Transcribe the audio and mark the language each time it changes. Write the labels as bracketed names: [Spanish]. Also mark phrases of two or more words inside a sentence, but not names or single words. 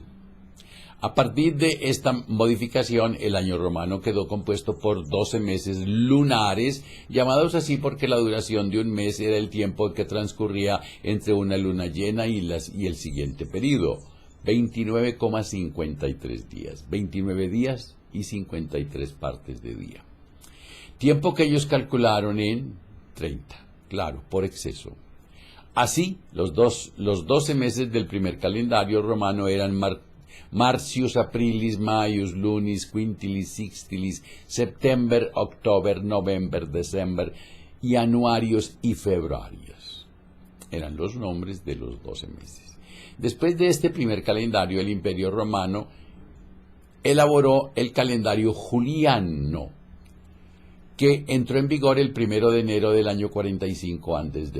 [Spanish] A partir de esta modificación, el año romano quedó compuesto por 12 meses lunares, llamados así porque la duración de un mes era el tiempo que transcurría entre una luna llena y el siguiente periodo, 29,53 días, 29 días y 53 partes de día. Tiempo que ellos calcularon en 30, claro, por exceso. Así, los 12 meses del primer calendario romano eran Marcius, Aprilis, Maius, Lunis, Quintilis, Sextilis, September, October, November, December, y Anuarios y Febrarios. Eran los nombres de los 12 meses. Después de este primer calendario, el Imperio Romano elaboró el calendario juliano, que entró en vigor el 1 de enero del año 45 a.C.